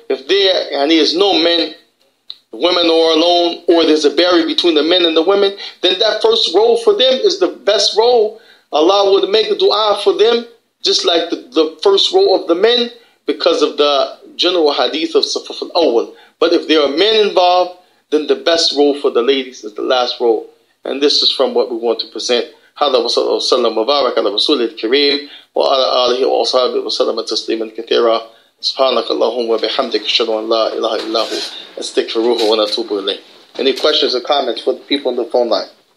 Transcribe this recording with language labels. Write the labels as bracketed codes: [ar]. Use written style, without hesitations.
[en] If there is no men, women are alone, or there's a barrier between the men and the women, then that first row for them is the best row. Allah would make a dua for them, just like the first row of the men, because of the general hadith of Sufuf al-Awwal. But if there are men involved, then the best row for the ladies is the last row. And this is from what we want to present. [ar] هذا وصلى وسلم وبارك على رسول الكريم وعلى آله وأصحابه وسلم تسليما كثيرا سبحانك اللهم وبحمدك أشهد أن لا إله إلا هو أستغفره ونتوب إليه. [en] Any questions or comments for the people on the phone line?